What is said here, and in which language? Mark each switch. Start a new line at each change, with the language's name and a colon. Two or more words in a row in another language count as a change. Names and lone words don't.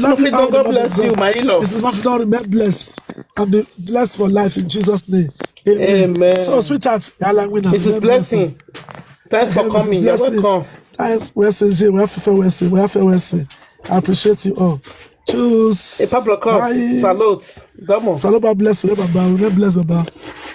English: Murphy, God bless you, my in-law. Mrs. Murphy, remain blessed and be blessed for life in Jesus' name. Amen. So sweetheart, Mrs. Blessing, thanks for coming. You're welcome. Thanks, Wesley. I appreciate you all. Choose. Pablo, come. Salute. Salute, God bless you, Baba. Bless Baba.